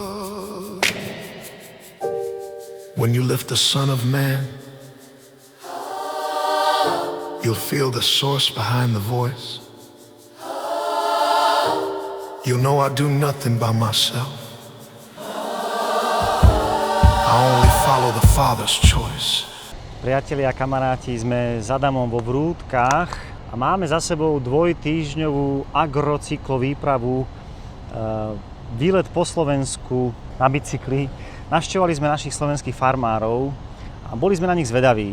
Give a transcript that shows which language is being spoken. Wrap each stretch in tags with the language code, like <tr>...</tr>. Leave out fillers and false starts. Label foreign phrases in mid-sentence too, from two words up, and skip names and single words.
<en>When you lift the Son of Man, you'll feel the source behind the voice. You'll know I do nothing by myself. I only follow the Father's choice.</en> <sk>Priatelia a kamaráti, sme s Adamom vo Vrútkach a máme za sebou dvojtýždňovú agrocyklovýpravu, výlet po Slovensku na bicykli. Navštevovali sme našich slovenských farmárov a boli sme na nich zvedaví.</sk>